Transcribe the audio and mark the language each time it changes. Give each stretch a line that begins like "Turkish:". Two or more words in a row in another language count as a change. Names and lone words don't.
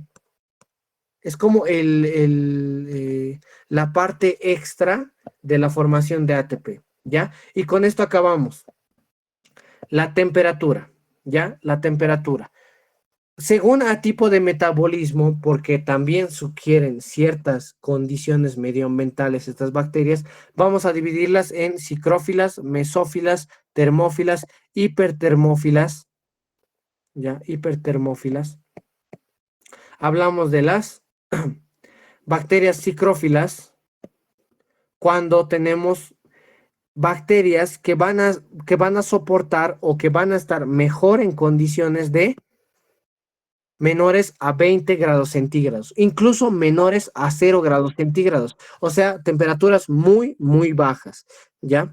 Spanish: Es como la parte extra de la formación de ATP, ¿ya? Y con esto acabamos. La temperatura, ¿ya? La temperatura. Según a tipo de metabolismo, porque también sugieren ciertas condiciones medioambientales estas bacterias, vamos a dividirlas en psicrófilas, mesófilas, termófilas, hipertermófilas, ¿ya? Hipertermófilas. Hablamos de las bacterias psicrófilas cuando tenemos bacterias que van a soportar o que van a estar mejor en condiciones de menores a 20 grados centígrados, incluso menores a 0 grados centígrados, o sea, temperaturas muy, muy bajas, ¿ya?